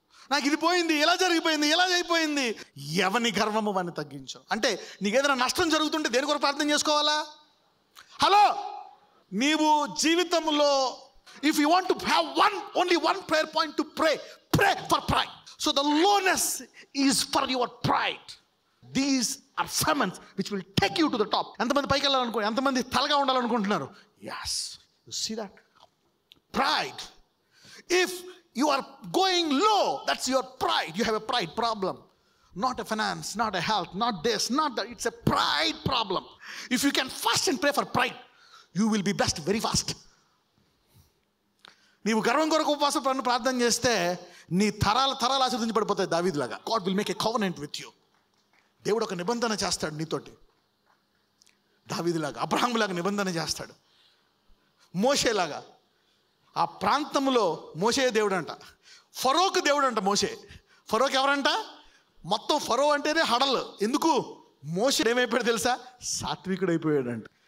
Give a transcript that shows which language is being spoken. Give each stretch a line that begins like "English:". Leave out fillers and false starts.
Telugu: నాకు ఇది పోయింది, ఎలా జరిగిపోయింది, ఎలా అయిపోయింది. ఎవని గర్వము వాడిని తగ్గించు. అంటే నీకు ఏదైనా నష్టం జరుగుతుంటే దేని కొరకు ప్రార్థన చేసుకోవాలా? హలో, నీవు జీవితంలో
English: If you want to have only one prayer point to pray for pride. So the lowness is for your pride.
Telugu: These are
English: sermons which will take you to the top.
Telugu: ఎంతమంది పైకి వెళ్ళాలనుకో, ఎంతమంది తలగా ఉండాలనుకుంటున్నారు?
English: yes, you see that pride. If you are going low, that's your pride. You have a pride problem, not a finance, not a health, not this, not that. It's a pride problem. If you can fast and pray for pride, you will be blessed very fast.
Telugu: నీవు గర్వం కొరకు ఉపవాస ప్రార్థన చేస్తే నీ తరాలు ఆశీర్వదించబడిపోతాయి. దావీదులాగా God will make a covenant with you. దేవుడు ఒక నిబంధన చేస్తాడు నీతోటి. దావీదులాగా, అబ్రహాములాగా నిబంధన చేస్తాడు. మోషేలాగా. ఆ ప్రాంతంలో మోషే దేవుడు అంట, ఫరోకు దేవుడు అంట. ఫరోకి ఎవరంట? మొత్తం ఫరో అంటేనే హడల్. ఎందుకు? మోషే ఏమైపోయాడు తెలుసా? సాత్వికుడు అయిపోయాడంట.